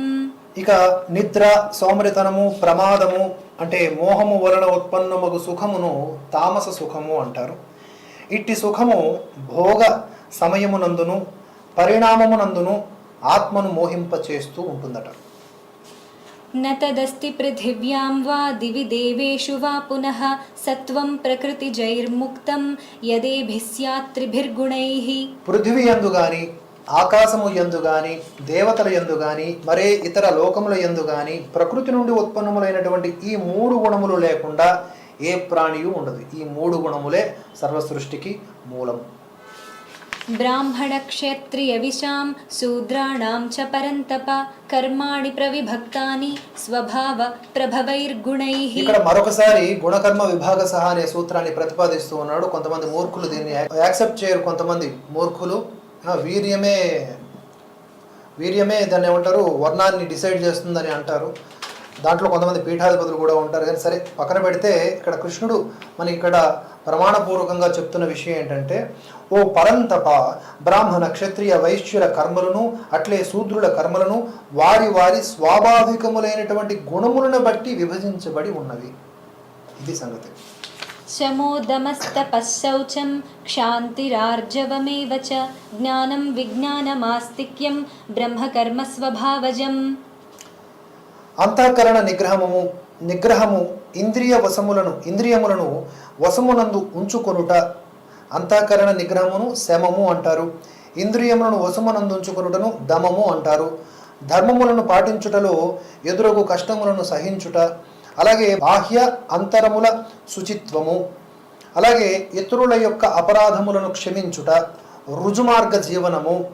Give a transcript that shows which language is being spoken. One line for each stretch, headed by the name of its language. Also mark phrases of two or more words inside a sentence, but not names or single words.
Telugu: ఇక నిద్ర, సోమరితనము, ప్రమాదము అంటే మోహము వలన ఉత్పన్నమగు సుఖమును తామస సుఖము అంటారు. ఇట్టి సుఖము భోగ సమయమునందును పరిణామమునందును ఆత్మను మోహింపచేస్తూ ఉంటుందట.
Sanskrit: न तदस्ति पृथिव्यां वा दिवि देवेषु वा पुनः सत्वं प्रकृतिजैर्मुक्तं यदेभिः स्यात् त्रिभिर्गुणैः.
Telugu: పృథివీ యందు గాని ఆకాశము యందు గాని దేవతల యందు గాని మరే ఇతర లోకముల యందు గాని ప్రకృతి నుండి ఉత్పన్నములైనటువంటి ఈ మూడు గుణములు లేకుండా ఏ ప్రాణియు ఉండదు. ఈ మూడు గుణములే సర్వసృష్టికి మూలం.
Sanskrit: ब्राह्मणक्षत्रियविशां शूद्राणां च परन्तप कर्माणि प्रविभक्तानि स्वभाव प्रभवैर्गुणैः.
Telugu: ఇక్కడ మరొకసారి గుణకర్మ విభాగ సహా అనే సూత్రాన్ని ప్రతిపాదిస్తూ ఉన్నాడు. కొంతమంది మూర్ఖులు దీన్ని యాక్సెప్ట్ చేయరు. కొంతమంది మూర్ఖులు వీర్యమే దాన్ని ఏమంటారు వర్ణాన్ని డిసైడ్ చేస్తుందని అంటారు. దాంట్లో కొంతమంది పీఠాధిపతులు కూడా ఉంటారు. కానీ సరే పక్కన పెడితే ఇక్కడ కృష్ణుడు మనకి ఇక్కడ ప్రమాణపూర్వకంగా చెప్తున్న విషయం ఏంటంటే, ఓ పరంతప బ్రాహ్మణ క్షత్రియ వైశ్యుల కర్మలను అట్లే శూద్రుల కర్మలను వారి వారి స్వాభావికములైనటువంటి గుణములను బట్టి విభజించబడి ఉన్నవి. ఇది సంగతి.
Sanskrit: शमोदमस्तपःशौचं क्षान्तिरार्जवमेव च ज्ञानं विज्ञानमास्तिक्यं ब्रह्मकर्मस्वभावजम्.
Telugu: అంతఃకరణ నిగ్రహము ఇంద్రియములను వశమునందు ఉంచుకొనుట. అంతఃకరణ నిగ్రహమును శమము అంటారు. ఇంద్రియములను వశమునందు ఉంచుకొనుటను దమము అంటారు. ధర్మములను పాటించుటలో ఎదురగు కష్టములను సహించుట, అలాగే బాహ్య అంతరముల శుచిత్వము, అలాగే ఇతరుల యొక్క అపరాధములను క్షమించుట, రుజుమార్గ జీవనము,